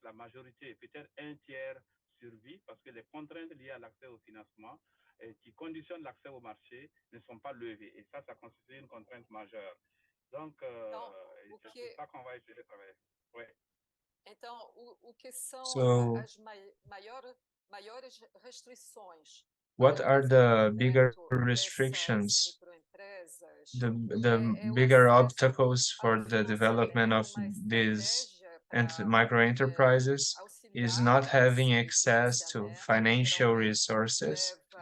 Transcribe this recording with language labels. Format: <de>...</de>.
<fr>La majorité, peut-être un tiers, survit parce que les contraintes liées à l'accès au financement qui conditionnent l'accès au marché ne sont pas levées. Et ça constitue une contrainte majeure. Donc, c'est ça qu'on va essayer de travailler. Ouais.</fr> <pt>Então, o que são as maiores restrições</pt> <en>what are the bigger restrictions, the bigger obstacles for the development of these micro enterprises is not having access to financial resources.</en>